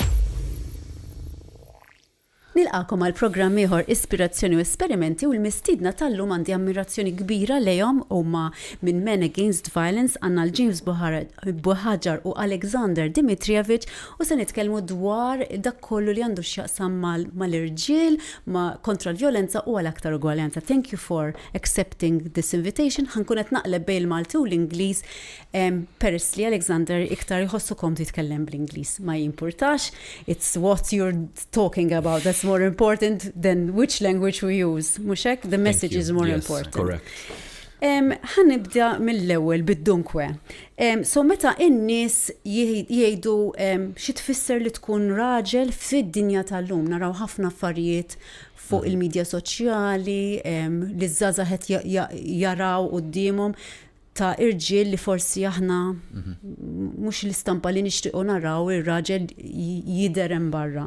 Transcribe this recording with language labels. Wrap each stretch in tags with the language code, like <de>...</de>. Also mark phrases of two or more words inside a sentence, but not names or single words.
<mt>Nilqakom għal programm ieħor Ispirazzjoni u Esperimenti u l-mistidna tal-lum għandi ammirazzjoni kbira lejhom huma minn Men Against Violence għandna l-James Buhagiar u Aleksandar Dimitrijević u se nitkellmu dwar dak kollu li għandu x'jaqsam mal-irġiel, ma' kontra l-vjolenza u għal aktar ugwaljanza.</mt> <en>Thank you for accepting this invitation.</en> <mt>Ħankun qed naqleb bejn il-Malti u l-Ingliż peress li Aleksandar iktar jħossukom titkellem bl-Ingliż. Ma jimpurtax,</mt> <en>it's what you're talking about. That's more important than which language we use.</en> <mt>Mhux hekk?</mt> <en>The message is more important. Correct.</en> <mt>Ħanibda mill-ewwel bid-dunkwe. So meta in-nies jgħidu xi tfisser li tkun raġel fid-dinja tal-lum, naraw ħafna affarijiet fuq il-medja soċjali li żgħażagħ qed jaraw qudiemhom ta' irġiel li forsi aħna mhux l-istampa li nixtiequ naraw ir-raġel jidher hemm barra.</mt>